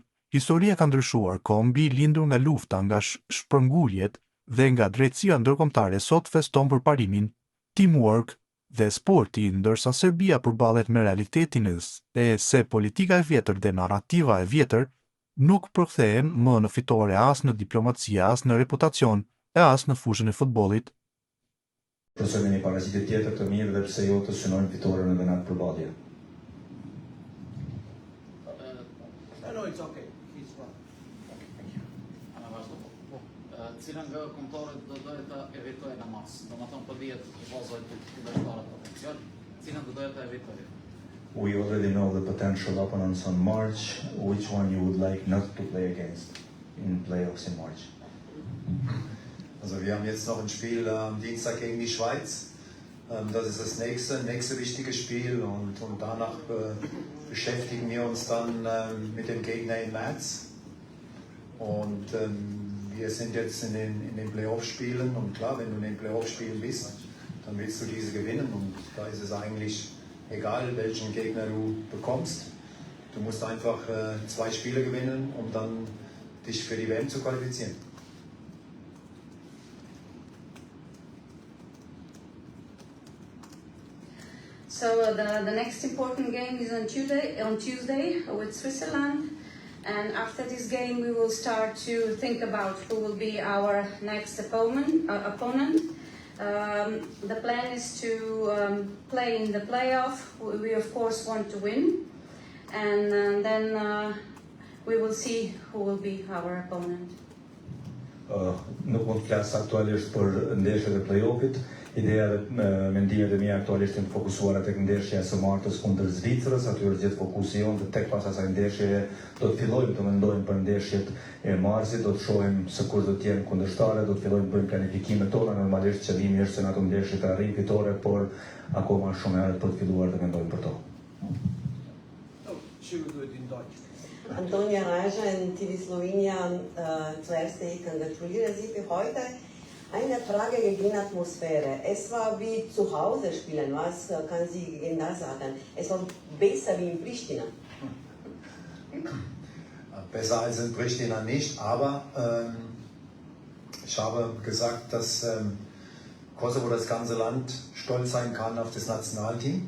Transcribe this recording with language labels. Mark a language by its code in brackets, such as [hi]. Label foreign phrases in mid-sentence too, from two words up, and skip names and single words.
[sq] Historia ka ndryshuar, kombi lindur nga lufta, nga shpërnguljet dhe nga drejtësia ndërkombëtare sot feston përparimin, teamwork dhe sporti, ndërsa Serbia përballet me realitetin e se politika e vjetër dhe narrativa e vjetër nuk përkthehen më në fitore as në diplomaci, as në reputacion, e as në fushën e futbollit. Përse me një paraqitit tjetër të mirë dhe pse jo të synojnë fitoren edhe në atë përballje. [en] No, it's okay. He's fine. [sq] Cilën nga kombëtarët do doje të evitojnë në mas, do më thonë për dijet vazoj të kundërshtarët potencial, cilën do doje të evitojnë? [en] We already know the potential opponents on March. Which one you would like not to play against in playoffs in March? [de] Also wir haben jetzt noch ein Spiel am Dienstag gegen die Schweiz. Das ist das nächste wichtige Spiel und danach beschäftigen wir uns dann mit dem Gegner im März. Und wir sind jetzt in den Playoff-Spielen und klar, wenn du in den Playoff-Spielen bist, dann willst du diese gewinnen und da ist es eigentlich egal, welchen Gegner du bekommst. Du musst einfach 2 Spiele gewinnen, um dann dich für die WM zu qualifizieren. [en] So the next important game is on Tuesday with Switzerland, and after this game we will start to think about who will be our next opponent. The plan is to play in the playoff. We of course want to win, and then we will see who will be our opponent. [sq] Nuk mund të flas aktualisht për ndeshjet e play-offit. Ideja dhe mendimet e mia aktualisht janë fokusuara tek ndeshja e së martës kundër Zvicrës, aty është gjithë fokusi jonë, dhe tek pas asaj ndeshje do të fillojmë të mendojmë për ndeshjet e marsit, do të shohim se kush do të jenë kundërshtarët, do të fillojmë të bëjmë planifikimet tona. Normalisht qëllimi është se në ato ndeshje të arrijmë fitore, por akoma shumë herët për të filluar të mendojmë për to. [de] Antonia Raja in TV Slowenien, zuerst ich gratuliere Sie für heute. Eine Frage gegen Atmosphäre. Es war wie zu Hause spielen. Was kann Sie gegen das sagen? Es war besser wie in Pristina. Besser als in Pristina nicht, aber ich habe gesagt, dass Kosovo, das ganze Land, stolz sein kann auf das Nationalteam.